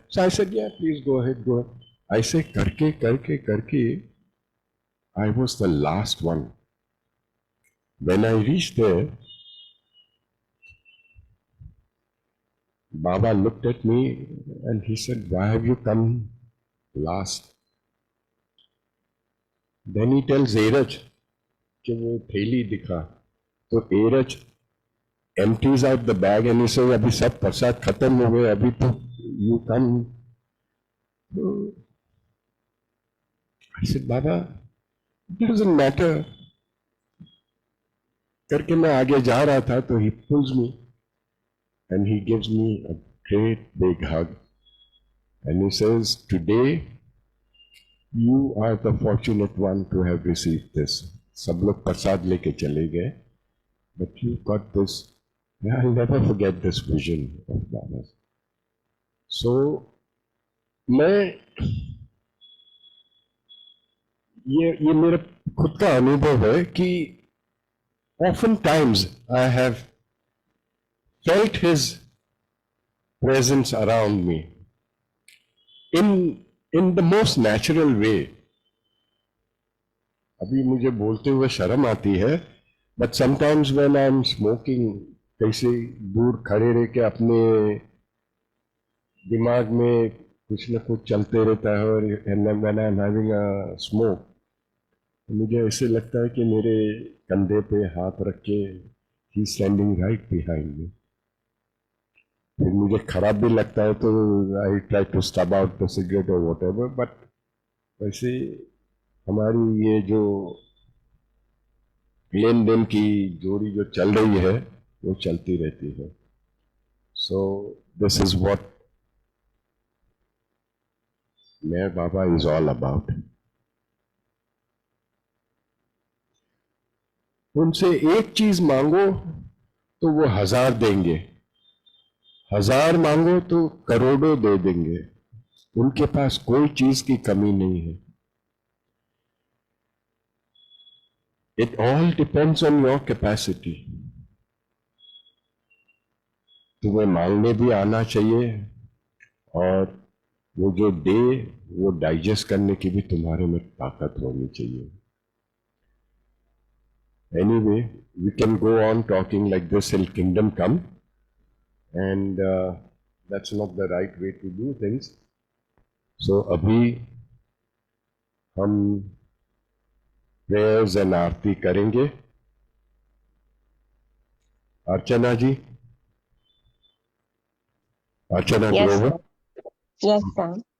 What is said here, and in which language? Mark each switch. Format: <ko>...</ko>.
<en>So I said, "Yeah, please go ahead, go ahead." I say, karke, I was the last one. When I reached there, Baba looked at me and he said, "Why have you come last?" Then he tells Erach</en> <hi>कि वो थैली दिखा. तो</hi> <en>Erach empties out the bag and he says,</en> <hi>"अभी सब प्रसाद खत्म हो गए, अभी तो</hi> <en>you come." I said, "Baba, it doesn't matter."</en> <hi>करके मैं आगे जा रहा था, तो</hi> <en>he pulls me and he gives me a great big hug and he says, "Today you are the fortunate one to have received this."</en> <hi>सब लोग प्रसाद लेके चले गए,</hi> <en>but you got this. I'll never forget this vision of Baba. So</en> <hi>मैं ये मेरा खुद का अनुभव है कि</hi> <en>oftentimes I have felt his presence around me in the most natural way.</en> <hi>अभी मुझे बोलते हुए शर्म आती है,</hi> <en>but sometimes when I'm smoking,</en> <hi>कैसे दूर खड़े रह के अपने दिमाग में कुछ न कुछ चलते रहता है, और</hi> <en>when I'm having a smoke,</en> <hi>मुझे ऐसे लगता है कि मेरे कंधे पे हाथ रख के</hi> <en>he's standing right behind me.</en> <hi>फिर मुझे खराब भी लगता है तो</hi> <en>I try to stub out the cigarette or whatever, but</en> <hi>वैसे हमारी ये जो लेन देन की जोड़ी जो चल रही है वो चलती रहती है.</hi> <en>So this is what Meher Baba is all about.</en> <hi>उनसे एक चीज मांगो तो वो 1000 देंगे, 1000 मांगो तो करोड़ों दे देंगे. उनके पास कोई चीज की कमी नहीं है.</hi> <en>It all depends on your capacity.</en> <hi>तुम्हें मांगने भी आना चाहिए, और वो जो दे वो डाइजेस्ट करने की भी तुम्हारे में ताकत होनी चाहिए.</hi> <en>Anyway, we can go on talking like this till kingdom come, and That's not the right way to do things. So</en> <hi>अभी हम</hi> <en>prayers and</en> <hi>आरती करेंगे. अर्चना जी, अर्चना</hi> <en>Yes, Grover, sir. Yes, sir.</en>